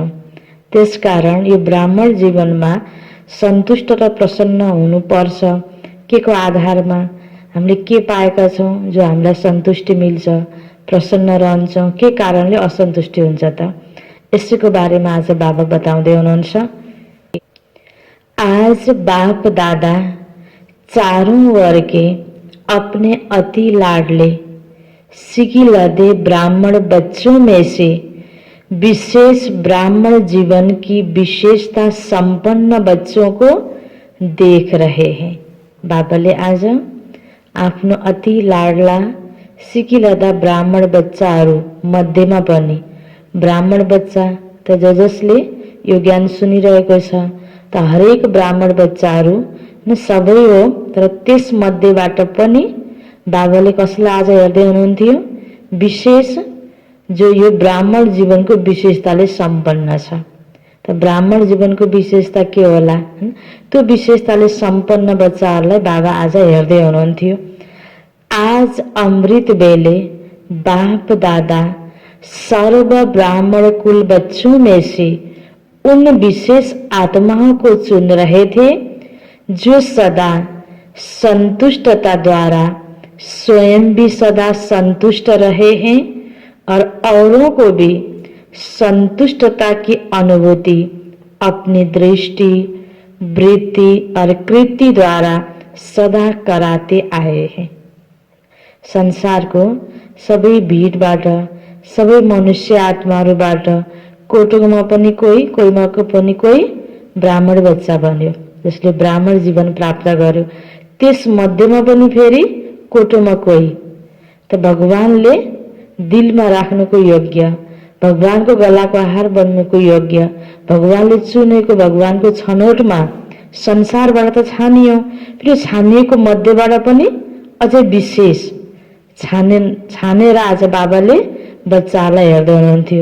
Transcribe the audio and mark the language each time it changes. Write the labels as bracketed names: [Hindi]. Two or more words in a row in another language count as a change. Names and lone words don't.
[Nepali] त्यसकारण यो ब्राह्मण जीवनमा सन्तुष्ट र प्रसन्न हुनुपर्छ। के को आधारमा? हामीले के पाएका छौं जो हामीलाई सन्तुष्टि मिल्छ, प्रसन्न रहन्छौं? के कारणले असन्तुष्टि हुन्छ त? यसैको बारेमा आज बाबा बताउँदै हुनुहुन्छ। [Hindi] आज बाप दादा चारों वर्ग के अपने अति लाडले सिकिलदे ब्राह्मण बच्चों में से विशेष ब्राह्मण जीवन की विशेषता संपन्न बच्चों को देख रहे हैं। [Nepali] बाबाले आज आफ्नो अति लाडला सिकिलदा ब्राह्मण बच्चाहरू मध्येमा पनि, ब्राह्मण बच्चा त जसले यो ज्ञान सुनिरहेको छ त हरेक ब्राह्मण बच्चाहरू न सबै हो, तर त्यस मध्येबाट पनि बाबाले कसलाई आज हेर्दै हुनुहुन्थ्यो? विशेष, जो यो ब्राह्मण जीवनको विशेषताले सम्पन्न छ। त ब्राह्मण जीवनको विशेषता के होला? त्यो विशेषताले सम्पन्न बच्चाहरूलाई बाबा आज हेर्दै हुनुहुन्थ्यो। [Hindi] आज अमृत बेले बाप दादा सर्व ब्राह्मण कुल बच्चों में से उन विशेष आत्माओं को चुन रहे थे जो सदा संतुष्टता द्वारा स्वयं भी सदा संतुष्ट रहे हैं और औरों को भी संतुष्टता की अनुभूति अपनी दृष्टि, वृत्ति और कृति द्वारा सदा कराते आए हैं। [Nepali] संसारको सबै भीडबाट, सबै मनुष्य आत्माहरूबाट कोटोमा पनि कोही, कोहीमा पनि कोही ब्राह्मण बच्चा बन्यो, जसले ब्राह्मण जीवन प्राप्त गर्यो। त्यस मध्येमा पनि फेरि कोटोमा कोही त भगवानले दिलमा राख्नुको योग्य, भगवानको गलाको आहार बन्नुको योग्य, भगवानले चुनेको, भगवानको छनौटमा संसारबाट त छानियो, फेरि छानिएको मध्येबाट पनि अझै विशेष छानेर आज बाबाले बच्चालाई हेर्दै हुनुहुन्थ्यो।